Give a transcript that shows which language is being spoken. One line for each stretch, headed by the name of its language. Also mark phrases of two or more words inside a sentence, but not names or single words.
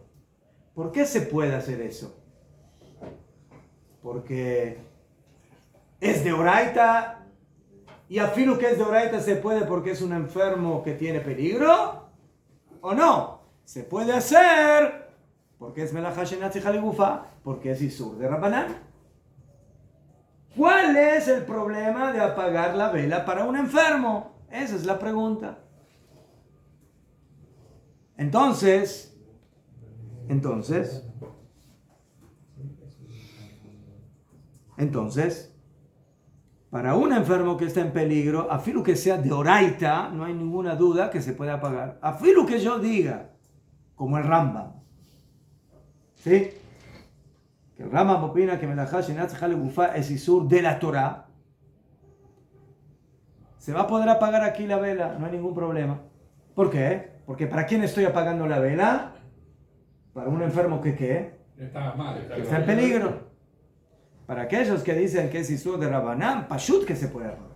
Spanish: ¿Por qué se puede hacer eso? Porque es de Oraita y afirmo que es de Oraita se puede porque es un enfermo que tiene peligro, ¿o no? se puede hacer porque es
Hebrew: מלאכה שאינה צריכה לגופה,
Spanish: porque es isur de Rabbanán. ¿Cuál es el problema de apagar la vela para un enfermo? Esa es la pregunta. Entonces, para un enfermo que está en peligro, afilu que sea de oraita, no hay ninguna duda que se puede apagar. Afilu que yo diga, como el Rambam, ¿sí? Que el Rambam opina que
Hebrew: מלאכה שאינה צריכה לגופה
Spanish: es isur de la Torah. Se va a poder apagar aquí la vela, no hay ningún problema. ¿Por qué? Porque ¿para quién estoy apagando la vela? Para un enfermo que ¿qué? Está mal. Que está en peligro. Para aquellos que dicen que es isur de Rabbanán, pashut que se puede apagar.